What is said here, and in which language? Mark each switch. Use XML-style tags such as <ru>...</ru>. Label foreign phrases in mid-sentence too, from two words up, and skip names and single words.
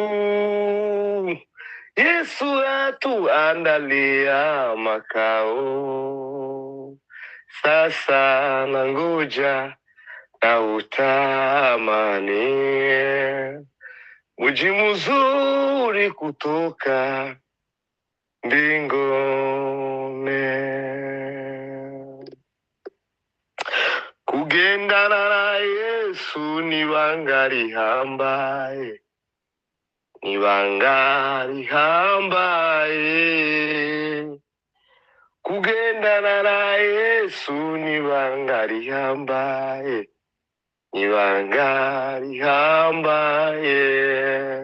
<sw>Yesu atuandalia makao, sasa nangoja na utamani mji mzuri kutoka mbinguni.</sw> <rw>Kugendana na Yesu ni banga rihambaye, ni banga rihambaye. Kugendana na Yesu ni banga rihambaye, ni banga rihambaye.</rw>